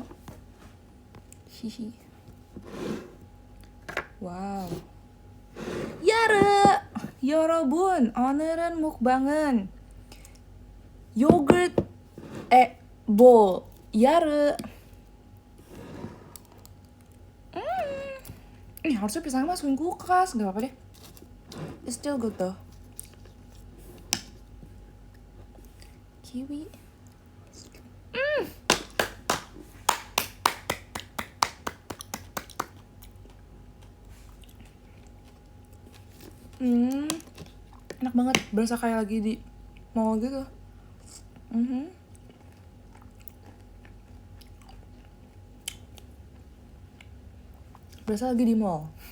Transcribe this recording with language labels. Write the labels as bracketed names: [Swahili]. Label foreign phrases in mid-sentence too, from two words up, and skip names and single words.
[Indonesian] Hihi. Wow. Yara. [Korean] 여러분, 오늘은 [Indonesian] mukbangan [English] yogurt bowl. [Indonesian] Yara. Ini harusnya pisangnya masukin kulkas, nggak apa-apa deh. [English] It's still good though. Kiwi. [Indonesian] Enak banget, berasa kayak lagi di mall gitu. Berasa lagi di mall.